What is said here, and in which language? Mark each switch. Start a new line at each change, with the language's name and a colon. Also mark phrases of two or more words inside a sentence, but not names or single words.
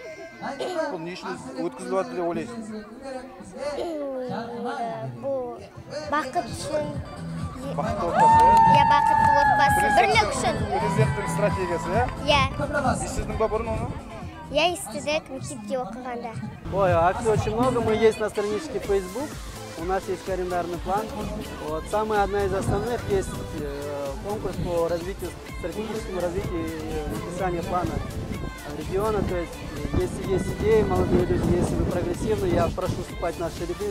Kazakh: Бұл не үшін өткізіліп жатыр деп ойлайсың? Бұл бақыт үшін. Бақытты отбасы, иә? Бақытты отбасы. Бірлік үшін. Президенттің стратегиясы, иә? Иә. Естідің ба бұрын оны? Я естідік мектепте оқығанда. Ой,
Russian: акций очень много. Мы есть на страничке Facebook. У нас есть календарный план. Вот, самая одна из основных есть конкурс по развитию, стратегическому развитию и написанию плана региона. То есть, если есть идеи, молодые люди, если вы прогрессивны, я прошу вступать в наши ряды.